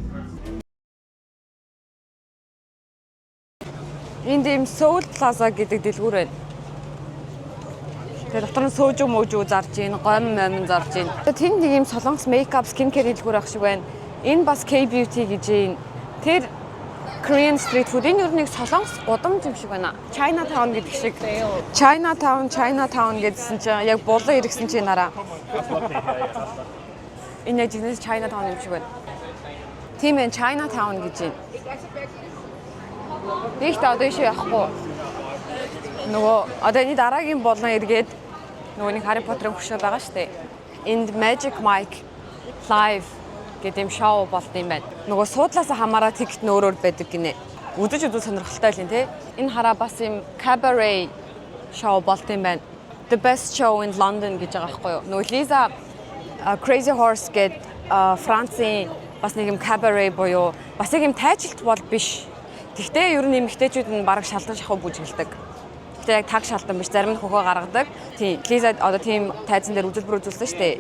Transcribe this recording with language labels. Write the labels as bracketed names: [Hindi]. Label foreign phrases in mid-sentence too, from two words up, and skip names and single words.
[Mongolian] Энд ийм Soul Plaza гэдэг дэлгүүр байна. Тэгээ дотор нь сөөжөө мөөжөө зарж ийн, гом момон зарж ийн. Тэнд нэг ийм солонгос [English] makeup, skincare [Mongolian] дэлгүүр ах шиг байна. Энэ бас K-beauty гэж ийн. Тэр [English] Korean street food [Mongolian] энэ юу нэг солонгос гудамж юм шиг байна. Chinatown гэдэг шиг. Chinatown гэдсэн чинь яг булан иргсэн чинь нараа. Энэ яг Chinatown юм шиг байна. Тийм ээ Chinatown гэж ийн. Ихтэй одоо ишээ явахгүй. Нөгөө одоо энэ дараагийн болон эргээд нөгөө нэг Harry Potter-ын хөшөө байгаа шүү дээ. Энд Magic Mike Live гэдэг юм шоу болд юм байна. Нөгөө суудлаасаа хамаараа тикет нь өөр байдаг гинэ. Үзэж сонирхолтой л юм те. Энэ хараа бас юм cabaret шоу болд юм байна. [English] The best show in London [Mongolian] гэж байгаа байхгүй юу. Нөгөө Lisa Crazy Horse гэдэг Францын бас нэг юм cabaret буюу бас яг юм тайжилт бол биш. Гэхдээ ер нь эмэгтэйчүүд нь бараг шалдан шахуу бүжгэлдэг. Гэхдээ яг таг шалдан биш, зарим нь хөхөө гаргадаг. Тийм. Лиза одоо тийм тайзан дээр үзүүлбэр үзүүлсэн шүү дээ.